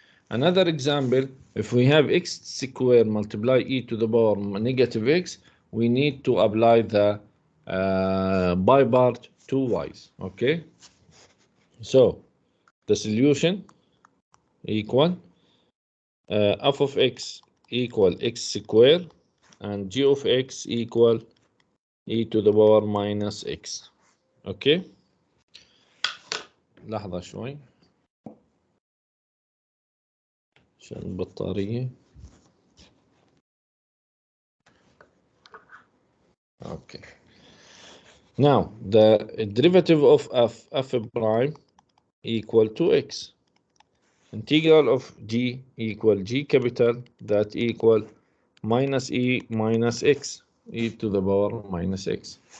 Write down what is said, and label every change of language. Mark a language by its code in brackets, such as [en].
[en] Another example, if we have x squared multiply e to the power negative x, we need to apply the by part 2y's. Okay, so the solution equal f of x equal x squared and g of x equal e to the power minus x. [ar] Okay, لحظة شوي عشان البطارية. [en] Okay, now the derivative of f prime equal to x. Integral of g equal g capital, that equal minus e minus x, e to the power minus x.